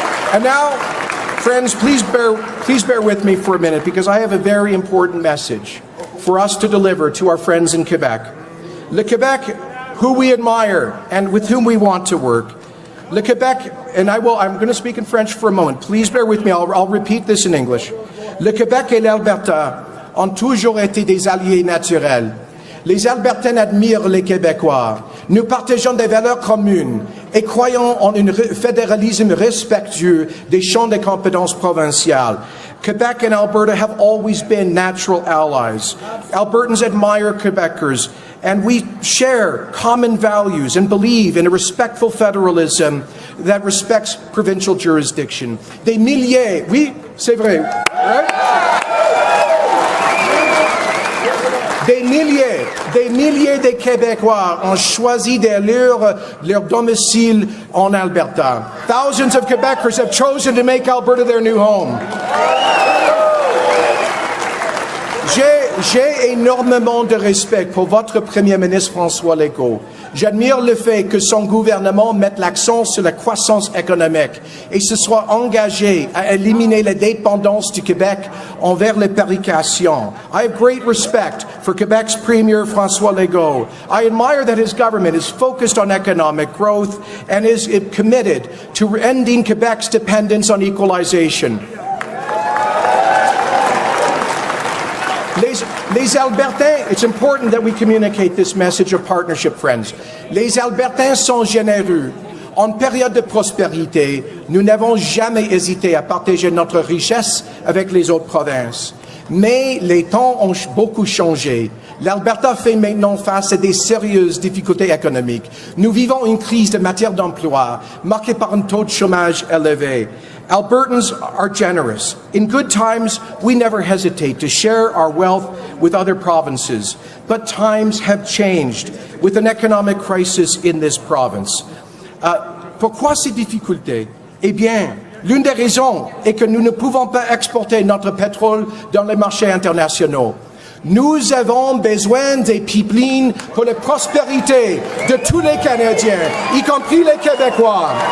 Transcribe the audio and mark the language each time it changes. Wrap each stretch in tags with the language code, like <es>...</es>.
<en>And now, friends, please bear with me for a minute, because I have a very important message for us to deliver to our friends in Quebec. Le Quebec, who we admire and with whom we want to work. Le Quebec, and I'm going to speak in French for a moment. Please bear with me. I'll repeat this in English.</en> <fr>Le Québec et l'Alberta ont toujours été des alliés naturels. Les Albertains admirent les Québécois. Nous partageons des valeurs communes et croyons en un fédéralisme respectueux des champs de compétences provinciales.</fr> <en>Quebec and Alberta have always been natural allies. Albertans admire Quebecers, and we share common values and believe in a respectful federalism that respects provincial jurisdiction.</en> <fr>Des milliers, oui, c'est vrai, right? Des milliers de Québécois ont choisi leur domicile en Alberta.</fr> <en>Thousands of Quebecers have chosen to make Alberta their new home.</en> <fr>J'ai énormément de respect pour votre Premier ministre François Legault. J'admire le fait que son gouvernement mette l'accent sur la croissance économique et se soit engagé à éliminer la dépendance du Québec envers les précations.</fr> <en>I have great respect for Quebec's Premier François Legault. I admire that his government is focused on economic growth and is committed to ending Quebec's dependence on equalization. Les Albertains, it's important that we communicate this message of partnership, friends.</en> <fr>Les Albertains sont généreux. En période de prospérité, nous n'avons jamais hésité à partager notre richesse avec les autres provinces. Mais les temps ont beaucoup changé. L'Alberta fait maintenant face à des sérieuses difficultés économiques. Nous vivons une crise de matière d'emploi marquée par un taux de chômage élevé.</fr> <en>Albertans are generous. In good times, we never hesitate to share our wealth with other provinces. But times have changed with an economic crisis in this province.</en> <fr>Pourquoi ces difficultés? Eh bien, l'une des raisons est que nous ne pouvons pas exporter notre pétrole dans les marchés internationaux. Nous avons besoin des pipelines pour la prospérité de tous les Canadiens, y compris les Québécois.</fr>